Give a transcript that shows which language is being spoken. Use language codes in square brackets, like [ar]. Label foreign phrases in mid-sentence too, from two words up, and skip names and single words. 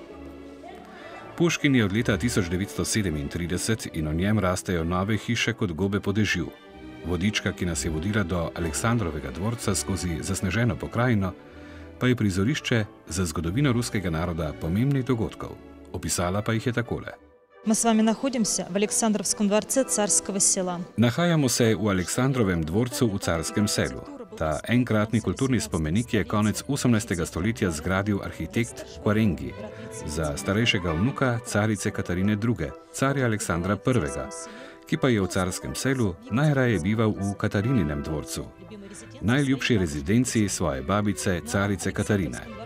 [sl] Puškin je od leta 1937 in o njem rastejo nove hiše kot gobe po dežju. Vodička, ki nas je vodila do Aleksandrovega dvorca skozi zasneženo pokrajino, pa je prizorišče za zgodovino ruskega naroda pomembnih dogodkov. Opisala pa jih je takole. [ru] Мы с вами находимся в Александровском дворце Царского села. [sl] Nahajamo se v Aleksandrovem dvorcu v Carskem selu. Ta enkratni kulturni spomenik je konec 18. stoletja zgradil arhitekt Quarengi za starejšega vnuka carice Katarine II., carja Aleksandra I., ki pa je v Carskem selu najraje bival v Katarininem dvorcu, najljubši rezidenciji svoje babice, carice Katarine.